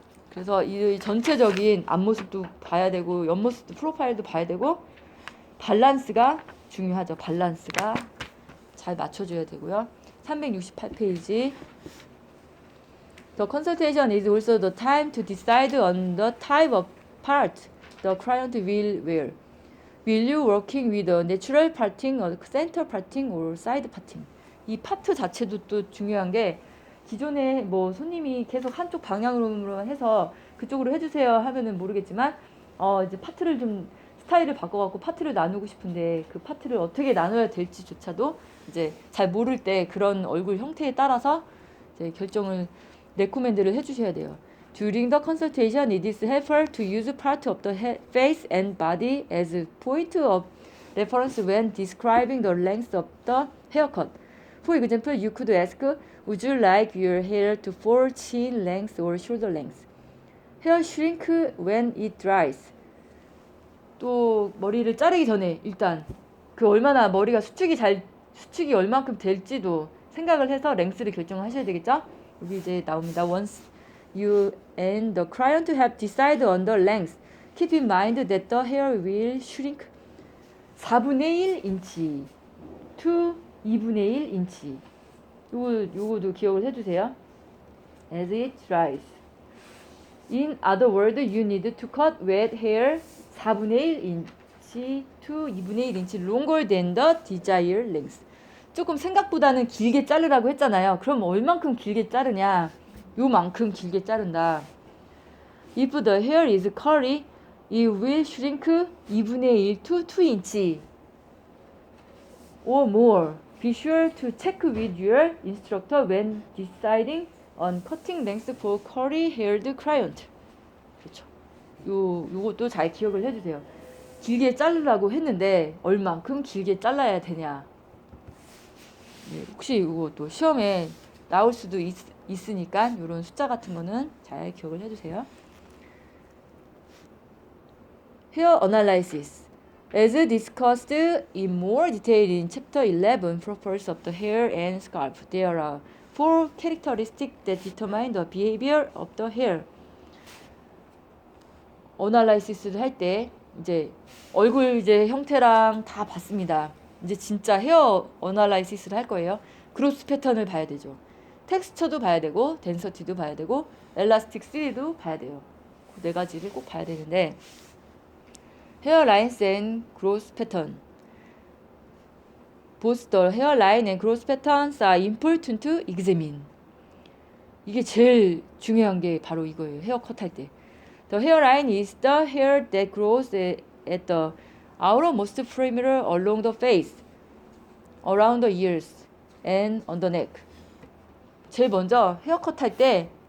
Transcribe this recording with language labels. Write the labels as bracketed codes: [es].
[ko] 그래서 이 전체적인 앞모습도 봐야 되고 옆모습도 프로파일도 봐야 되고 밸런스가 중요하죠. 밸런스가 잘 맞춰줘야 되고요. 368페이지. [en] The consultation is also the time to decide on the type of part the client will wear. Will you working with a natural parting, or center parting, or side parting? [ko] 이 파트 자체도 또 중요한 게 기존에 뭐 손님이 계속 한쪽 방향으로 해서 그쪽으로 해주세요 하면은 모르겠지만 이제 파트를 좀 스타일을 바꿔갖고 파트를 나누고 싶은데 그 파트를 어떻게 나눠야 될지조차도 이제 잘 모를 때 그런 얼굴 형태에 따라서 이제 결정을 레코멘드를 해주셔야 돼요. [en] During the consultation, it is helpful to use part of the face and body as a point of reference when describing the length of the haircut. For example, you could ask, would you like your hair to fall chin length or shoulder length? Hair shrink when it dries. [ko] 또 머리를 자르기 전에 일단 그 얼마나 머리가 수축이 얼만큼 될지도 생각을 해서 랭스를 결정하셔야 되겠죠? 여기 이제 나옵니다. [en] Once you and the client have decided on the length, keep in mind that the hair will shrink 4분의 1인치 to 2분의 1인치. [ko] 요거도 기억을 해주세요. [en] As it dries. In other words, you need to cut wet hair 4분의 1인치 to 2분의 1인치 longer than the desired length. [ko] 조금 생각보다는 길게 자르라고 했잖아요. 그럼 얼만큼 길게 자르냐? 요만큼 길게 자른다. [en] If the hair is curly, it will shrink 2분의 1 to 2인치 or more. Be sure to check with your instructor when deciding on cutting length for curly-haired client. [ko] 그렇죠. 요것도 잘 기억을 해주세요. 길게 자르라고 했는데 얼만큼 길게 잘라야 되냐. 네, 혹시 이것도 시험에 나올 수도 있으니까 이런 숫자 같은 거는 잘 기억을 해주세요. [en] Hair analysis. As discussed in more detail in Chapter 11, properties of the hair and scalp, there are 4 characteristics that determine the behavior of the hair. [ko] 어널라이시스를 할 때 이제 얼굴 이제 형태랑 다 봤습니다. 이제 진짜 헤어 어널라이시스를 할 거예요. 그로스 패턴을 봐야 되죠. 텍스처도 봐야 되고 덴서티도 봐야 되고 엘라스틱 3도 봐야 돼요. 그 4가지를 꼭 봐야 되는데 hairlines and growth pattern. [en] Both the hairline and growth patterns are important to examine. [ko] 이게 제일 중요한 게 바로 이거예요. 헤어컷 할 때. [en] The hairline is the hair that grows at the outermost perimeter along the face, around the ears, and on the neck. 제일 먼저 헤어컷 할 때